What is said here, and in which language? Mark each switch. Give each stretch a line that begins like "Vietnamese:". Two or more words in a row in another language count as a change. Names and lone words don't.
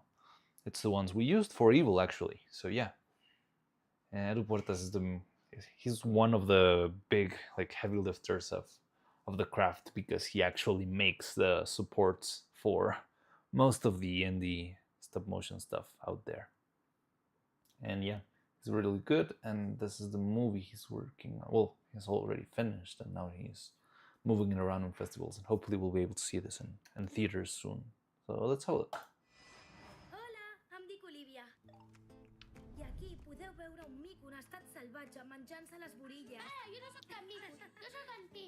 English: It's the ones we used for Evil, actually. So yeah, and Edu Puertas is he's one of the big like heavy lifters of the craft, because he actually makes the supports for most of the indie stop motion stuff out there. And yeah, he's really good, and this is the movie he's working on. Well, he's already finished, and now he's moving it around in festivals, and hopefully we'll be able to see this in theaters soon. So let's have a look.
Catalan: Hola, em dic Olivia. I aquí podeu veure un mico en estat salvatge menjant-se les borilles. Jo no sóc cap mico, jo sóc en Tim.